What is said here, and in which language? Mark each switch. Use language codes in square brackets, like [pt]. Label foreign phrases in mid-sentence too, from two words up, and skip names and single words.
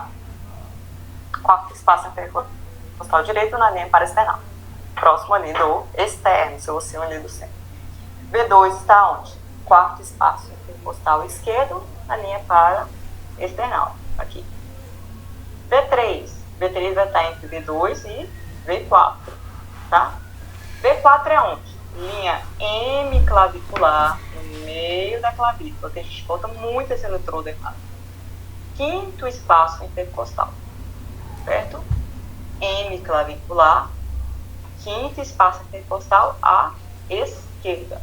[pt] Quarto espaço intercostal direito na linha para external. Próximo ali do externo, seu ossinho ali do centro. V2 está onde? Quarto espaço intercostal esquerdo na linha para external. Aqui. V3 vai estar entre V2 e V4. Tá? V4 é onde? Linha hemiclavicular no meio da clavícula, que a gente bota muito esse eletrodo errado. Quinto espaço intercostal, certo? Hemiclavicular, quinto espaço intercostal à esquerda.